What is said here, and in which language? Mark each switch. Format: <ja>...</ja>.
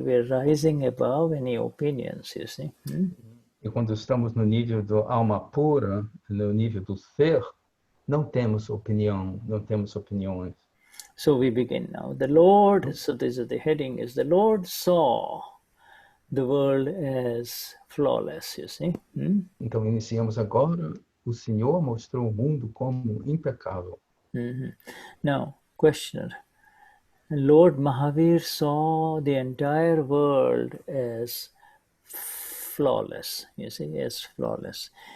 <en>We are rising above any opinions, you see.</en> <pt>E quando estamos no nível do alma pura, no nível do ser, não temos opinião, não temos opiniões.</pt> <en>So we begin now. The Lord, so this is the heading, is the Lord saw the world as flawless, you see.</en> <pt>Então, iniciamos agora. O Senhor mostrou o mundo como impecável.</pt> <en>Now, questioner. Lord Mahavir saw the entire world as flawless, you see, as flawless.</en>